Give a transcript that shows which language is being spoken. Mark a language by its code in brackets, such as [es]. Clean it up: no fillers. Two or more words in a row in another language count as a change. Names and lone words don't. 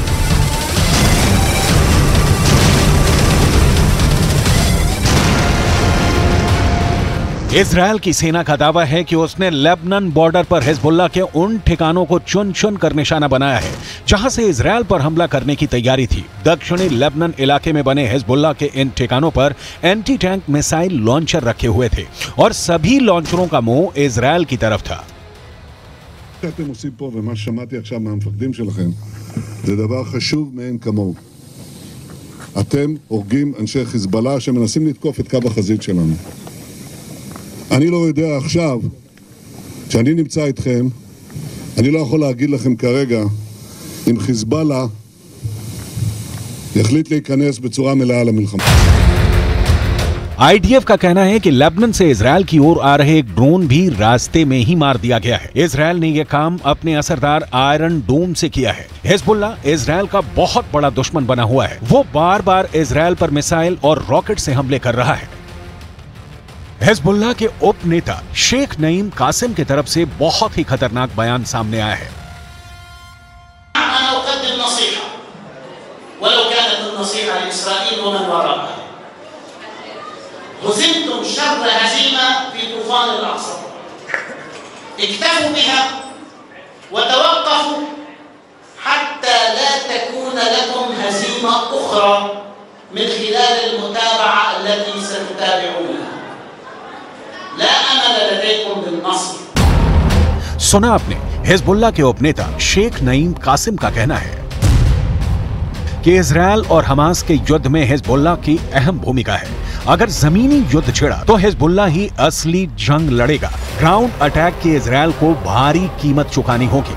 [hi] इजरायल की सेना का दावा है कि उसने लेबनान बॉर्डर पर हिजबुल्लाह के उन ठिकानों को चुन चुन कर निशाना बनाया है जहां से इजराइल पर हमला करने की तैयारी थी। दक्षिणी लेबनान इलाके में बने हिजबुल्लाह के इन ठिकानों पर [en] anti tank missile launcher [hi] रखे हुए थे और सभी लॉन्चरों का मुंह इजराइल की तरफ था। [he] שאתם עושים פה ומה ששמעתי עכשיו מהמפקדים שלכם זה דבר חשוב מאין כמוהו. אתם הורגים אנשי חיזבאללה שמנסים לתקוף את קו החזית שלנו. אני לא יודע עכשיו, כשאני נמצא איתכם, אני לא יכול להגיד לכם כרגע אם חיזבאללה יחליט להיכנס בצורה מלאה למלחמה. [hi] आईडीएफ का कहना है कि लेबनान से इजराइल की ओर आ रहे एक ड्रोन भी रास्ते में ही मार दिया गया है। इजराइल ने यह काम अपने असरदार आयरन डोम से किया है। हिजबुल्लाह इजराइल का बहुत बड़ा दुश्मन बना हुआ है। वो बार बार इजराइल पर मिसाइल और रॉकेट से हमले कर रहा है। हिजबुल्लाह के उप नेता शेख नईम कासिम की तरफ से बहुत ही खतरनाक बयान सामने आया है। [ar] هزمتم شر هزيمة في طوفان الأقصى. اكتفوا بها وتوقفوا حتى لا تكون لكم هزيمة أخرى من خلال المتابعة التي ستتابعونها. لا أمل لديكم بالنصر. [hi] सुना आपने, हिजबुल्लाह के उपनेता शेख नईम कासिम का कहना है कि इजराइल और हमास के युद्ध में हिजबुल्लाह की अहम भूमिका है। अगर जमीनी युद्ध छिड़ा तो हिजबुल्लाह ही असली जंग लड़ेगा। [en] ground attack [hi] की इजराइल को भारी कीमत चुकानी होगी।